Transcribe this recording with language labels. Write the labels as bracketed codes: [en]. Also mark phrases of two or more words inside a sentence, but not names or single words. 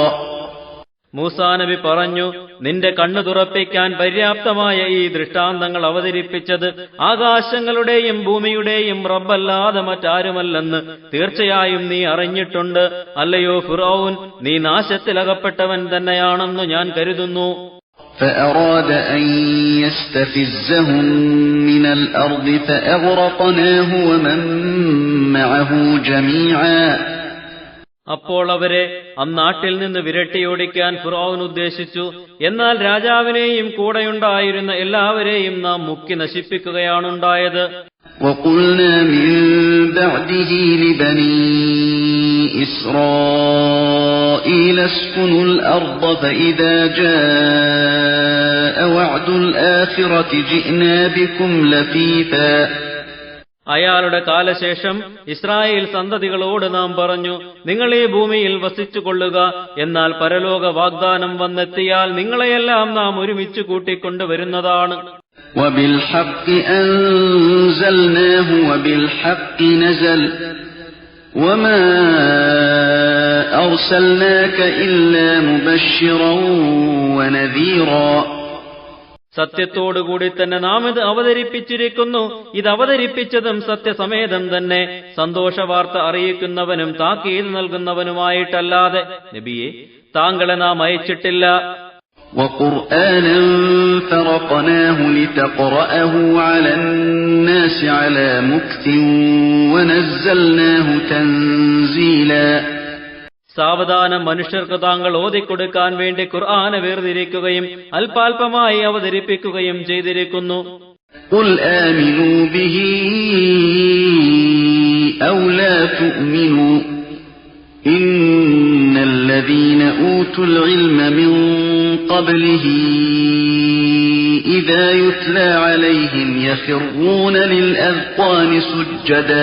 [ml] മൂസാ നബി പറഞ്ഞു, നിന്റെ കണ്ണു തുറപ്പിക്കാൻ പര്യാപ്തമായ ഈ ദൃഷ്ടാന്തങ്ങൾ അവതരിപ്പിച്ചത് ആകാശങ്ങളുടെയും ഭൂമിയുടെയും റബ്ബല്ലാതെ മറ്റാരുമല്ലെന്ന് തീർച്ചയായും നീ അറിഞ്ഞിട്ടുണ്ട്. അല്ലയോ ഫിർഔൻ, നീ നാശത്തിലകപ്പെട്ടവൻ തന്നെയാണെന്ന് ഞാൻ കരുതുന്നു. [ar] فأراد أن يستفزهم من الأرض فأغرقناه ومن معه جميعا. [ml] അപ്പോൾ അവരെ അന്നാട്ടിൽ നിന്ന് വിരട്ടിയോടിക്കാൻ ഫിർഔൻ ഉദ്ദേശിച്ചു. എന്നാൽ രാജാവിനെയും കൂടെയുണ്ടായിരുന്ന എല്ലാവരെയും നാം മുക്കി നശിപ്പിക്കുകയാണുണ്ടായത്. [ar] وَقُلْنَا مِنْ بَعْدِهِ لِبَنِي إِسْرَائِيلَ اسْكُنُوا الْأَرْضَ فَإِذَا جَاءَ وَعْدُ الْآخِرَةِ جِئْنَا بِكُمْ لَفِيفًا. [ml] അയാളുടെ കാലശേഷം ഇസ്രായേൽ സന്തതികളോട് നാം പറഞ്ഞു, നിങ്ങൾ ഈ ഭൂമിയിൽ വസിച്ചുകൊള്ളുക. എന്നാൽ പരലോക വാഗ്ദാനം വന്നെത്തിയാൽ നിങ്ങളെയെല്ലാം നാം ഒരുമിച്ച് കൂട്ടിക്കൊണ്ടുവരുന്നതാണ്. [ar] وَبِالْحَقِّ أَنزَلْنَاهُ وَبِالْحَقِّ نَزَلَ وَمَا أَرْسَلْنَاكَ إِلَّا مُبَشِّرًا وَنَذِيرًا. [ml] സത്യത്തോടുകൂടി തന്നെ നാം ഇത് അവതരിപ്പിച്ചിരിക്കുന്നു. ഇത് അവതരിപ്പിച്ചതും സത്യസമേതം തന്നെ, സന്തോഷവാർത്ത അറിയിക്കുന്നവനും താക്കീത് നൽകുന്നവനുമായിട്ടല്ലാതെ നബിയെ താങ്കളെ നാം അയച്ചിട്ടില്ല. [ar] وَقُرْآنًا فَرَقْنَاهُ لِتَقْرَأَهُ عَلَى النَّاسِ عَلَى مُكْثٍ وَنَزَّلْنَاهُ تَنزِيلًا. [ml] സാവധാനം മനുഷ്യർക്ക് താങ്കൾ ഓതിക്കൊടുക്കാൻ വേണ്ടി ഖുർആനെ വേർതിരിക്കുകയും അല്പാൽപമായി അവതരിപ്പിക്കുകയും ചെയ്തിരിക്കുന്നു. [ar] قل آمنوا به أو لا تؤمنوا إن الذين أوتوا العلم من قبله إذا يتلى عليهم يخرون للأذقان سجدا.